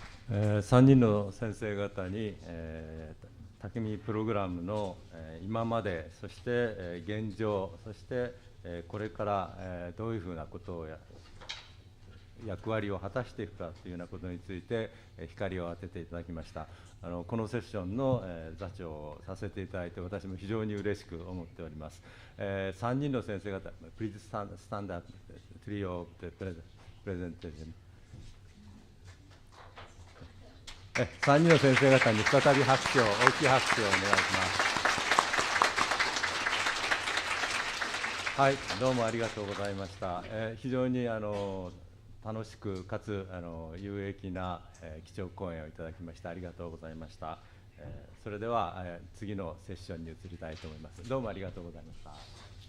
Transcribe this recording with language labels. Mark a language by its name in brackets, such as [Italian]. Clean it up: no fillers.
[Japanese] 3人の先生方に、武見プログラムの、今まで、そして、現状、そして、これから、どういうふうなことを役割を果たしていくかというようなことについて、光を当てていただきました。このセッションの、座長をさせていただいて、私も非常に嬉しく思っております。 3人の先生方、 [English] Please stand up, three of the presentation. [Japanese] 3人の先生方に再び拍手を、大きい拍手をお願いします。はい、どうもありがとうございました。非常に楽しくかつ有益な基調講演をいただきましてありがとうございました。それでは次のセッションに移りたいと思います。どうもありがとうございました。